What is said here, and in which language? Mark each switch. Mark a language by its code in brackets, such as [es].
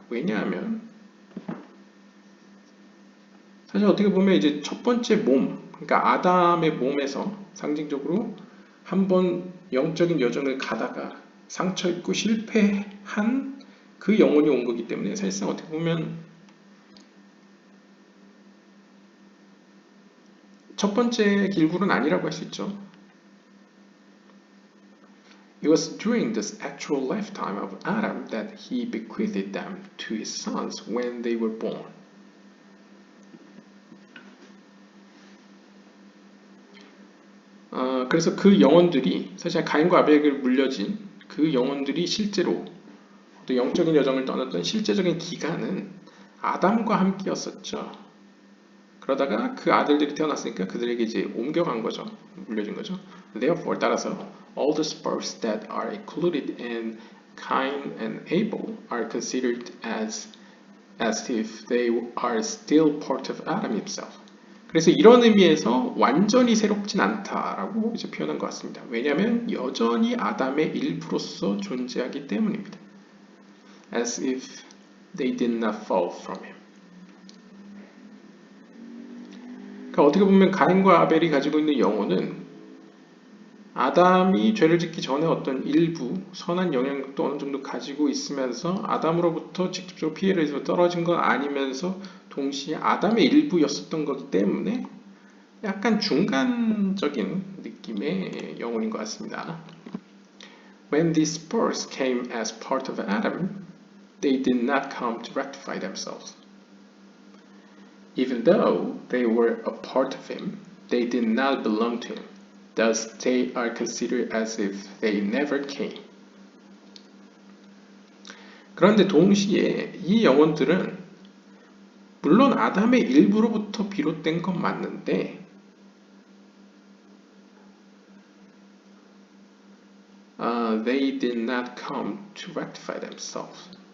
[ko] 왜냐하면 사실 어떻게 보면 이제 첫 번째 몸, 그러니까 아담의 몸에서 상징적으로 한번 영적인 여정을 가다가 상처 입고 실패한 그 영혼이 온 거기 때문에 사실상 어떻게 보면 첫 번째 길굴은 아니라고 할 수 있죠. [en] It was during the actual lifetime of Adam that he bequeathed them to his sons when they were born. [ko] 그래서 그 영혼들이 사실 가인과 아벨에게 물려진 그 영혼들이 실제로 또 영적인 여정을 떠났던 실제적인 기간은 아담과 함께였었죠. 그러다가 그 아들들이 태어났으니까 그들에게 이제 옮겨간 거죠. 물려준 거죠. [en] Therefore, [ko] 따라서 [en] all the sparks that are included in Cain and Abel are considered as if they are still part of Adam himself. [ko] 그래서 이런 의미에서 완전히 새롭진 않다라고 이제 표현한 것 같습니다. 왜냐하면 여전히 아담의 일부로서 존재하기 때문입니다. [en] As if they did not fall from him. [ko] 그러니까 어떻게 보면 가인과 아벨이 가지고 있는 영혼은 아담이 죄를 짓기 전에 어떤 일부 선한 영향력도 어느 정도 가지고 있으면서 아담으로부터 직접적으로 피해를 해서 떨어진 건 아니면서 동시에 아담의 일부였었던 거기 때문에 약간 중간적인 느낌의 영혼인 것 같습니다. [en] When these spurs came as part of Adam, they did not come to rectify themselves. Even though they were a part of him, they did not belong to him. Thus, they are considered as if they never came. [ko] 그런데 동시에 이 영혼들은 물론 아담의 일부로부터 비롯된 건 맞는데 [en] they did not come to rectify themselves.